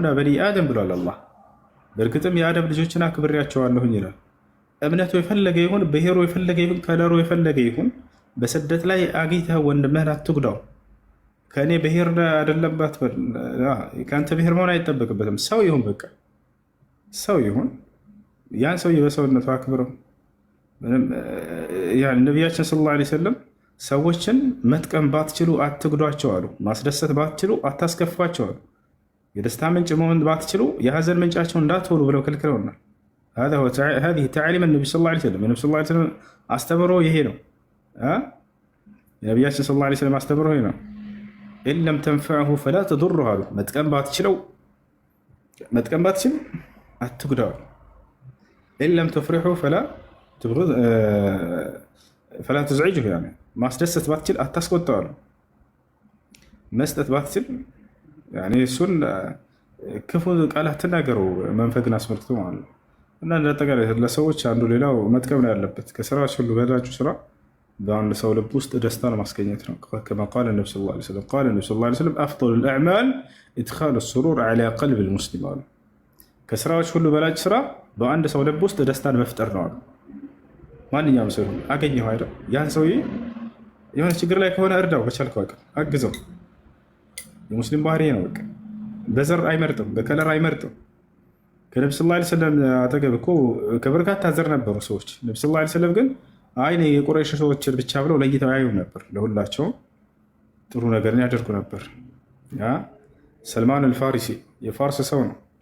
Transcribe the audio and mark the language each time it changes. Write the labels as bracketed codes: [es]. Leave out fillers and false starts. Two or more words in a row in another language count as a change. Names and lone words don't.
[ar] بني آدم [am] ብሏል አላህ። በእርግጥም የአደም ልጆችን አክብሬያቸዋለሁኝ ይላል። እምነቱ የፈለገ ይሁን፣ ብሔሩ የፈለገ ይሁን፣ ከለሩ የፈለገ ይሁን፣ በስደት ላይ አግኝተህ ወንድምህን አትጉዳው። ከእኔ ብሔር አይደለም ከአንተ ብሔር መሆን አይጠበቅበትም። ሰው ይሁን፣ በቃ ሰው ይሁን፣ ያን ሰውዬ በሰውነቱ አክብረው። ነቢያችን [ar] صلى الله عليه وسلم [am] ሰዎችን መጥቀም ባትችሉ አትጉዷቸው አሉ። ማስደሰት ባትችሉ አታስከፏቸው አሉ። የደስታ ምንጭ መሆን ባትችሉ የሀዘን ምንጫቸው እንዳትሆኑ ብለው ከልክለውናል። [ar] هذه تعاليم النبي صلى الله عليه وسلم النبي صلى الله عليه وسلم [am] አስተምሮ ይሄ ነው። የነቢያችን [ar] صلى الله عليه وسلم [am] አስተምሮ ይሄ ነው። [ar] إن لم تنفعه فلا تضره [am] አሉ። መጥቀም ባትችል አትጉዳው። [ar] إن لم تفرحه فلا تزعجه يعني [am] ማስደሰት ባትችል አታስቆጣው አሉ። መስጠት ባትችል እሱን ክፉ ቃላት ተናገሩ መንፈግን አስመልክቶ ማለት ነው። እና እንደጠቃላይ ለሰዎች አንዱ ሌላው መጥቀም ነው ያለበት። ከስራዎች ሁሉ በላጩ ስራ በአንድ ሰው ልብ ውስጥ ደስታን ማስገኘት ነው። [ar] كما قال النبي صلى الله عليه وسلم قال النبي صلى الله عليه وسلم أفضل الأعمال إدخال السرور على قلب المسلم [am] አሉ። ከስራዎች ሁሉ በላጭ ስራ በአንድ ሰው ልብ ውስጥ ደስታን መፍጠር ነው አሉ። ማንኛውም ሰው አገኘው አይደል? ያን ሰውዬ የሆነ ችግር ላይ ከሆነ እርዳው፣ በቻልከው አቅም አግዘው። የሙስሊም ባህሪ ነው። በቃ በዘር አይመርጥም፣ በከለር አይመርጥም። ከነብዩ [ar] صلى الله عليه وسلم [am] አጠገብ እኮ ከበርካታ ዘር ነበሩ ሰዎች። ነብዩ [ar] صلى الله عليه وسلم [am] ግን አይኔ የቁረይሽ ሰዎችን ብቻ ብለው ለይተው ያዩ ነበር። ለሁላቸውም ጥሩ ነገርን ያደርጉ ነበር። ሰልማን አልፋሪሲ የፋርስ ሰው ነው።